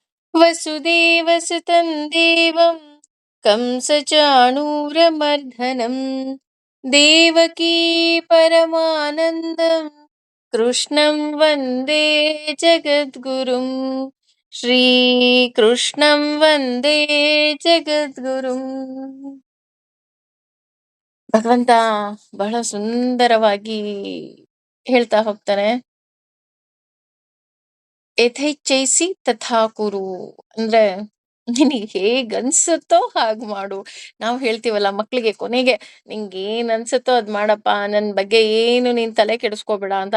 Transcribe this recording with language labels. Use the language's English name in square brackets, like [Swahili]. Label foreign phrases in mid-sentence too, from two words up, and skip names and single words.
[Sanskrit] ವಸುದೇವಸುತಂ ದೇವಂ ಕಂಸಚಾಣೂರಮರ್ದನಂ ದೇವಕೀ ಪರಮಾನಂದಂ ಕೃಷ್ಣಂ ವಂದೇ ಜಗದ್ಗುರುಂ. ಶ್ರೀಕೃಷ್ಣಂ ವಂದೇ ಜಗದ್ಗುರುಂ. [Kannada] ಭಗವಂತ ಬಹಳ ಸುಂದರವಾಗಿ ಹೇಳ್ತಾ ಹೋಗ್ತಾನೆ, [Sanskrit] ಯಥೇಚ್ಛೈಸಿ ತಥಾ ಕುರು. [Kannada] ಅಂದ್ರೆ ನಿನಗೆ ಹೇಗ್ ಅನ್ಸುತ್ತೋ ಹಾಗ್ ಮಾಡು. ನಾವು ಹೇಳ್ತೀವಲ್ಲ ಮಕ್ಳಿಗೆ ಕೊನೆಗೆ, ನಿಂಗೆ ಏನ್ ಅನ್ಸುತ್ತೋ ಅದ್ ಮಾಡಪ್ಪ, ನನ್ ಬಗ್ಗೆ ಏನು ನೀನ್ ತಲೆ ಕೆಡಿಸ್ಕೋಬೇಡ ಅಂತ.